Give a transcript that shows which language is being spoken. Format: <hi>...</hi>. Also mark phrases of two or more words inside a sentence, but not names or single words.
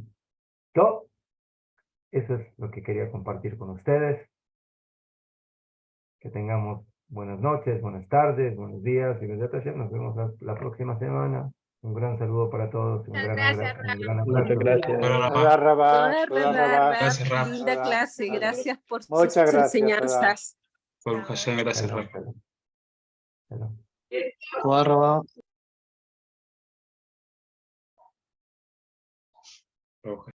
<es>Todo eso es lo que quería compartir con ustedes. Que tengamos buenas noches, buenas tardes, buenos días y nos vemos la próxima semana. Un gran saludo para todos, un gran abrazo. Muchas gracias.</es> <he>תודה רבה, Toda תודה raba, רבה.</he> <es>linda</es> <he>תודה.</he> <es>clase, gracias por sus Muchas gracias, enseñanzas.</es> <he>ברוך השם, gracias, Shalom, Rab. שלום. שלום. תודה רבה. ברוך</he>